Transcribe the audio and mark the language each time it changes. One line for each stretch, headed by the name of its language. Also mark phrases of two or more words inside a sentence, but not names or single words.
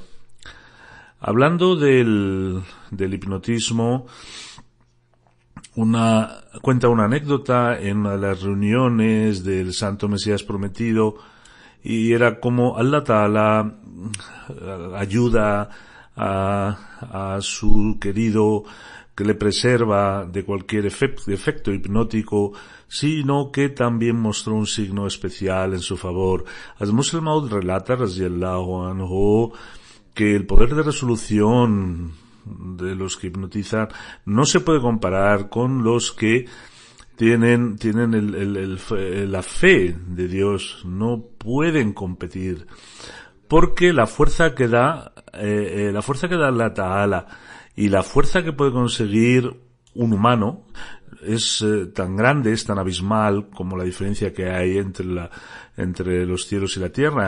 Spanish: Hablando del hipnotismo, cuenta una anécdota en una de las reuniones del Santo Mesías prometido, y era como
Arabic: الله تعالى
Spanish: ayuda a su querido, que le preserva de cualquier efecto hipnótico, sino que también mostró un signo especial en su favor. Hazrat Musleh Maud relata,
Arabic: رضي الله عنه,
Spanish: que el poder de resolución de los que hipnotizan no se puede comparar con los que tienen la fe de Dios. No pueden competir, porque la fuerza que da
Arabic: الله تعالى
Spanish: y la fuerza que puede conseguir un humano es tan grande, es tan abismal como la diferencia que hay entre los cielos y la tierra.